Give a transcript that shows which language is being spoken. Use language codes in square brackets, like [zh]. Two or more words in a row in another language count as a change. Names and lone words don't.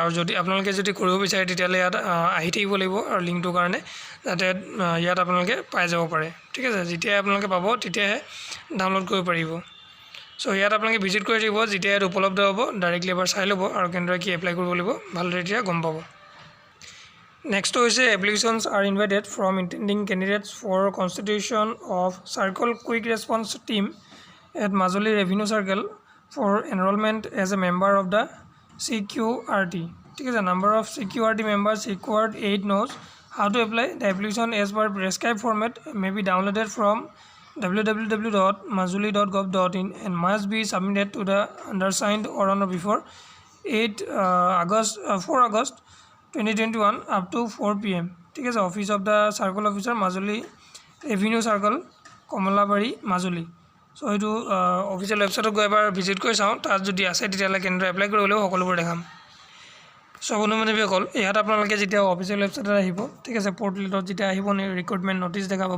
[as] আৰু যদি আপোনালোকে যদি কৰিব বিচাৰে তেতিয়াহ'লে ইয়াত আহি থাকিব লাগিব আৰু লিংকটোৰ কাৰণে, যাতে ইয়াত আপোনালোকে পাই যাব পাৰে, ঠিক আছে। যেতিয়াই আপোনালোকে পাব তেতিয়াহে ডাউনলোড কৰিব পাৰিব। ইয়াত আপোনালোকে ভিজিট কৰি থাকিব, যেতিয়া ইয়াত উপলব্ধ হ'ব ডাইৰেক্টলি এবাৰ চাই ল'ব আৰু কেনেদৰে কি এপ্লাই কৰিব লাগিব ভালদৰে তেতিয়া গম পাব। [en] Next হৈছে applications are invited from intending candidates for constitution of Circle Quick Response Team at Majuli Revenue Circle for enrollment as a member of the CQRT. [as] ঠিক আছে, [en] number of CQRT members required 8 knows how to apply. The application as per prescribed format may be downloaded from www.majuli.gov.in and must be submitted to the undersigned or on or before 4 August 2021 up to 4 PM. [as] ঠিক আছে, অফিচ অফ দ্য চাৰ্কল অফিচাৰ মাজুলী ৰেভিনিউ চাৰ্কল, কমলাবাৰী, মাজুলী। এইটো [en] official website [as] গৈ এবাৰ ভিজিট কৰি চাওঁ, তাত যদি আছে তেতিয়াহ'লে কেনেদৰে এপ্লাই কৰিব লাগিব সকলোবোৰ দেখাম। বন্ধু বান্ধৱীসকল, ইয়াত আপোনালোকে যেতিয়া [en] official website [as] আহিব, ঠিক আছে, পৰ্টেলত যেতিয়া আহিব [en] recruitment notice [as] দেখা পাব।